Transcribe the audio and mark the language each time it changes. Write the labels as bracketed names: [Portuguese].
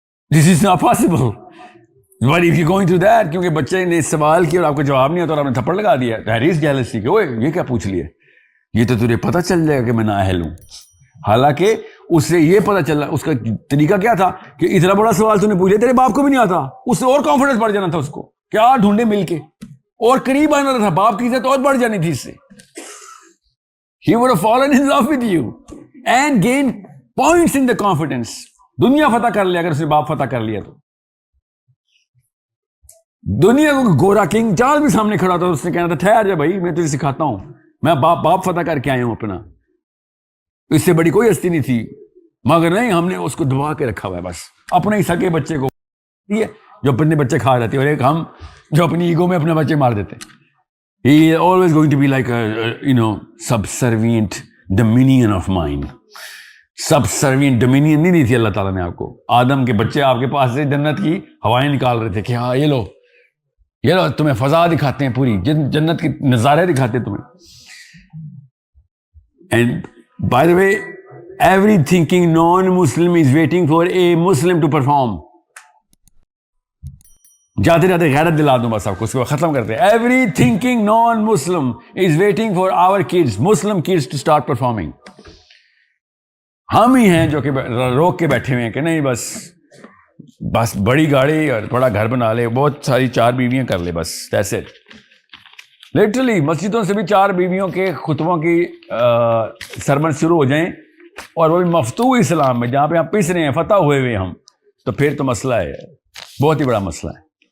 [English] This is not possible. But if you're going through that, [Urdu] کیونکہ بچے نے سوال کیا اور آپ کو جواب نہیں آتا اور آپ نے تھپڑ لگا دیا, [English] there is jealousy [Urdu] کہ اوے یہ کیا پوچھ لیے, یہ تو تجھے پتہ چل جائے گا کہ میں نااہل ہوں. حالانکہ اس سے یہ پتہ چلا, اس کا طریقہ کیا تھا کہ اتنا بڑا سوال تو نے پوچھ لیا, تیرے باپ کو بھی نہیں آتا. اس سے اور کانفیڈنس بڑھ جانا تھا اس کو, کیا ڈھونڈے مل کے اور قریب آنا تھا. باپ کی عزت اور بڑھ جانی تھی اس سے. [English] He would have fallen in love with you and gained points in the confidence. [Urdu] دنیا فتح کر لیا اگر اس نے باپ فتح کر لیا تو. دنیا کو گورا کنگ چارلز بھی سامنے کھڑا تھا, اس نے کہنا تھا ٹھہر جا بھائی, میں تجھے سکھاتا ہوں, میں باپ فتح کر کے آیا ہوں اپنا. اس سے بڑی کوئی ہستی نہیں تھی, مگر نہیں, ہم نے اس کو دبا کے رکھا ہوا ہے بس اپنے ہی سگے بچے کو, جو اپنے بچے کھا جاتے ہیں, اور ایک ہم جو اپنی ایگو میں اپنے بچے مار دیتے ہیں. [English] He is always going to be like a subservient dominion of mind. Subservient dominion [Urdu] نہیں دی تھی اللہ تعالیٰ نے آپ کو. آدم کے بچے آپ کے پاس سے جنت کی ہوائیں نکال رہے تھے کہ ہاں یہ لو تمہیں فضا دکھاتے ہیں, پوری جنت کے نظارے دکھاتے ہیں تمہیں. [English] And by the way, every thinking non-Muslim is waiting for a Muslim to perform. [Urdu] جاتے جاتے غیرت دلا دوں بس آپ کو, اس کو ختم کرتے ہیں. [English] Every thinking non-Muslim is waiting for our kids, Muslim kids to start performing. [Urdu] ہم ہی ہیں جو کہ روک کے بیٹھے ہوئے ہیں کہ نہیں بس بڑی گاڑی اور بڑا گھر بنا لے, بہت ساری 4 بیویاں کر لے, بس [English] that's it. [Urdu] لٹرلی مسجدوں سے بھی 4 بیویوں کے خطبوں کی سرمن شروع ہو جائیں, اور وہ بھی مفتوح اسلام میں جہاں پہ ہم پس رہے ہیں, فتح ہوئے ہوئے ہم, تو پھر تو مسئلہ ہے, بہت ہی بڑا مسئلہ ہے.